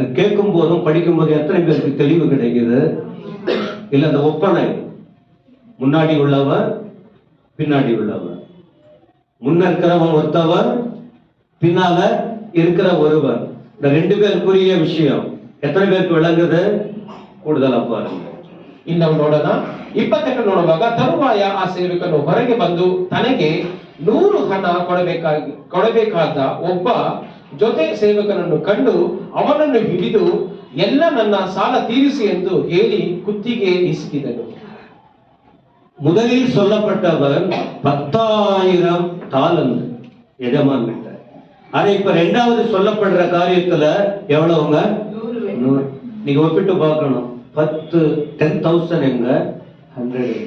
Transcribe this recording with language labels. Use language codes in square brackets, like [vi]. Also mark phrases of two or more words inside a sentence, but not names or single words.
[ta] கேட்கும் போதும் படிக்கும் போதும் எத்தனை பேருக்கு தெளிவு கிடைக்குது? இல்ல அந்த ஒப்பனை, முன்னாடி உள்ளவன் பின்னாடி உள்ளவன், முன்ன இருக்கிறவன் ஒருத்தவன், பின்னால இருக்கிற ஒருவன், இந்த 2 பேருக்குரிய விஷயம் எத்தனை பேருக்கு விளங்குது? கூடுதலா பாருங்க. [kn] ಇನ್ನು ನಾವು ನೋಡೋಣ. 28 ನೋಡುವಾಗ ತರುವಾಯ ಆ ಸೇವಕನು ಹೊರಗೆ ಬಂದು ತನಗೆ 100 ಹಣ ಕೊಡಬೇಕಾದ ಒಬ್ಬ ಜೊತೆ ಸೇವಕನನ್ನು ಕಂಡು ಅವನನ್ನು ಹಿಡಿದು ಎಲ್ಲ ನನ್ನ ಸಾಲ ತೀರಿಸಿ ಎಂದು ಹೇಳಿ ಕುತ್ತಿಗೆ ಇಸಿಕಿದನು. [ta] முதலில் சொல்லப்பட்டவன் 10,000 தாலந்து எஜமான் கிட்ட. ஆனா இப்ப 2வது சொல்லப்படுற காரியத்துல எவ்வளவுங்க? 100. நீங்க ஒப்பிட்டு பார்க்கணும். 10,000 எங்க, 100 எங்க?